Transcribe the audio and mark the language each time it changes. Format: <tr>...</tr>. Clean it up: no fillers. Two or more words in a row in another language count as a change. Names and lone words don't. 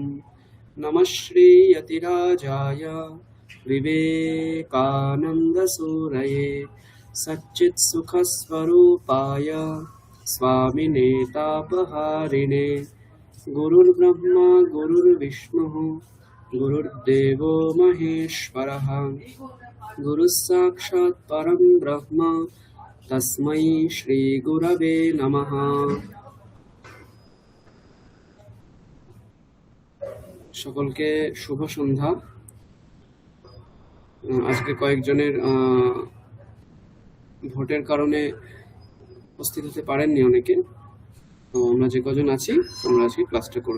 <sa>नमः श्रीयतिराजाय विवेकानन्दसूरये सच्चित्सुखस्वरूपाय स्वामिने तापहारिणे गुरुर्ब्रह्मा गुरुर्विष्णुः गुरुर्देवो महेश्वरः गुरुः साक्षात् परं ब्रह्म तस्मै श्रीगुरवे नमः।</sa> <bn>সকলকে শুভ সন্ধ্যা। আজকে কয়েকজনের ভোটের কারণে উপস্থিত হতে পারেননি অনেকে, তো আমরা যে কজন আছি আমরা আজকে ক্লাসটা করব।</bn>